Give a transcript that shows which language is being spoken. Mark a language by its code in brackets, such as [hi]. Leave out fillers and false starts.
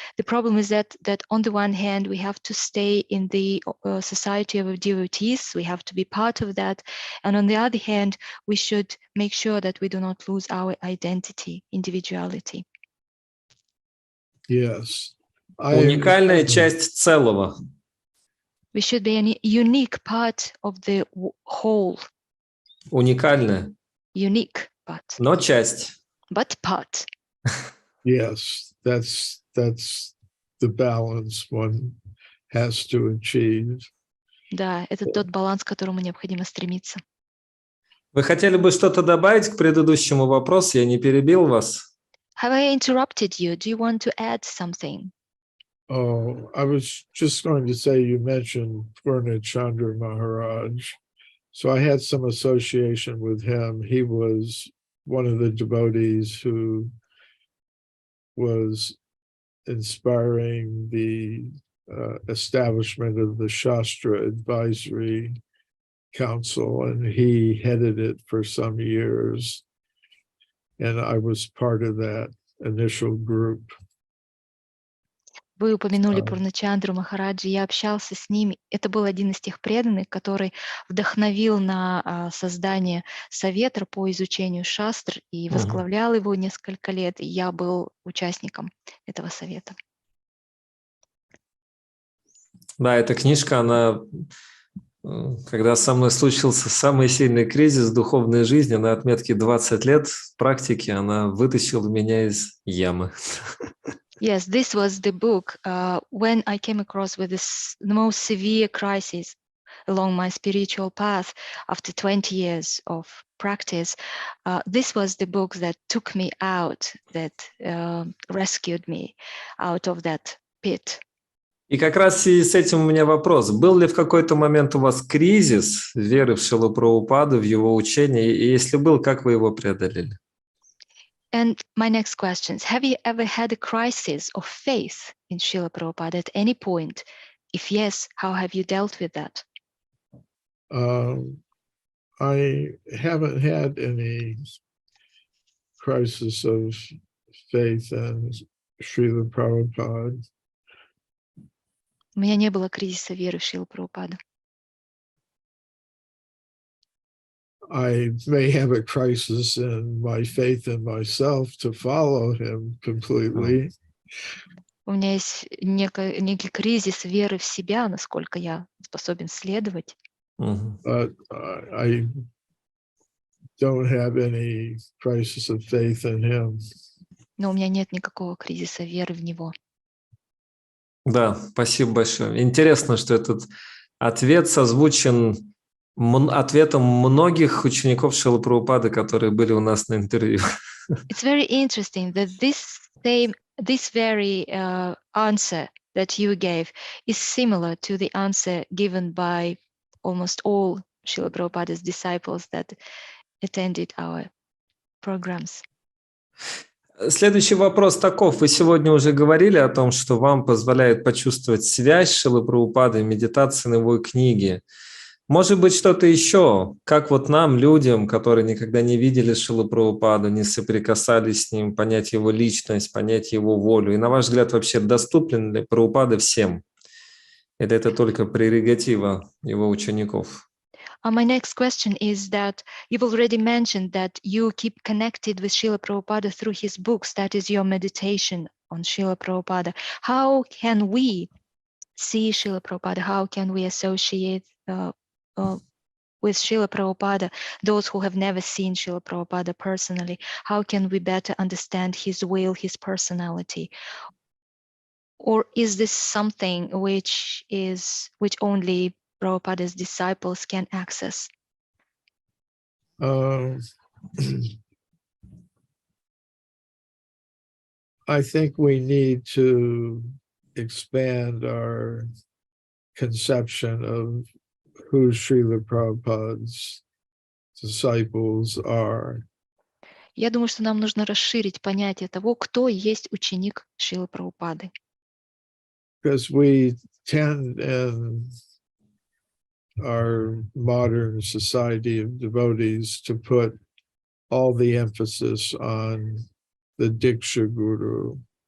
[en] The problem is that on the one hand we have to stay in the society of devotees, we have to be part of that, and on the other hand we should make sure that we do not lose our identity, individuality. Yes. [ru] Уникальная часть целого. [en] We should be a unique part of the whole. [ru] Уникальная. [en] Unique part. [ru] Но часть. [en] But part. Yes, that's the balance one has to achieve. [ru] Да, это тот баланс, к которому необходимо стремиться. Вы хотели бы что-то добавить к предыдущему вопросу? Я не перебил вас? [en] Have I interrupted you? Do you want to add something? Oh, I was just going to say you mentioned Purnachandra Maharaj. So I had some association with him. He was one of the devotees who was inspiring the establishment of the Shastra Advisory Council, and he headed it for some years. And I was part of that initial group. [ru] Вы упомянули Пурначандру Махараджи, я общался с ним. Это был один из тех преданных, который вдохновил на создание совета по изучению шастр и возглавлял его несколько лет. И я был участником этого совета. Да, эта книжка, она, когда со мной случился самый сильный кризис в духовной жизни, на отметке 20 лет практики, она вытащила меня из ямы. [en] Yes, this was the book when I came across with the most severe crisis along my spiritual path after 20 years of practice. This was the book that took me out, that rescued me out of that pit. [ru] И как раз и с этим у меня вопрос. Был ли в какой-то момент у вас кризис веры в Шрилу Прабхупаду, в его учение? И если был, как вы его преодолели? [en] And my next question is, have you ever had a crisis of faith in Srila Prabhupada at any point? If yes, how have you dealt with that? I haven't had any crisis of faith in Srila Prabhupada. [ru] У меня не было кризиса веры в Шрилу Прабхупаду. [en] I may have a crisis in my faith in myself to follow him completely. [ru] У меня есть некий кризис веры в себя, насколько я способен следовать. [en] But I don't have any crisis of faith in him. [ru] Но у меня нет никакого кризиса веры в него. Да, спасибо большое. Интересно, что этот ответ созвучен ответом многих учеников Шрилы Прабхупады, которые были у нас на интервью. [en] It's very interesting that this very answer that you gave is similar to the answer given by almost all Srila Prabhupada's disciples that attended our programs. [ru] Следующий вопрос таков. Вы сегодня уже говорили о том, что вам позволяет почувствовать связь с Шрилой Прабхупадой, медитации на его книге. Может быть, что-то еще, как вот нам, людям, которые никогда не видели Шрилу Прабхупаду, не соприкасались с ним, понять его личность, понять его волю. И на ваш взгляд, вообще доступен ли Прабхупада всем? Или это только прерогатива его учеников? [en] My next question is that you've already mentioned that you keep connected with Srila Prabhupada through his books. That is your meditation on Srila Prabhupada. How can we see Srila Prabhupada? How can we associate with Srila Prabhupada, those who have never seen Srila Prabhupada personally? How can we better understand his will, his personality? Or is this something which only Prabhupada's disciples can access? I think we need to expand our conception of who Srila Prabhupada's disciples are. [ru] Я думаю, что нам нужно расширить понятие того, кто есть ученик Шрилы Прабхупады. [en] Because we tend in our modern society of devotees to put all the emphasis on the Diksha Guru.